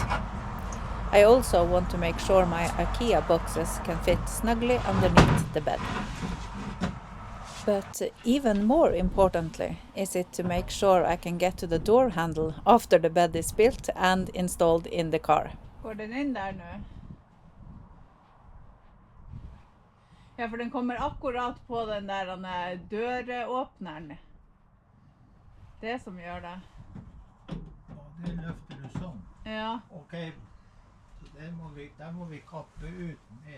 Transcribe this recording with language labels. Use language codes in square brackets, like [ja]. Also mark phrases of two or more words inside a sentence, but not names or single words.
[en] I also want to make sure my IKEA boxes can fit snugly underneath the bed. But even more importantly is it to make sure I can get to the door handle after the bed is built and installed in the car. [no] Går den inn der nå? Ja, for den kommer akkurat på den der døråpneren. Det som gjør det. Ja, det løfter du sånn. Ja. Ok, så der må vi kappe ut mer.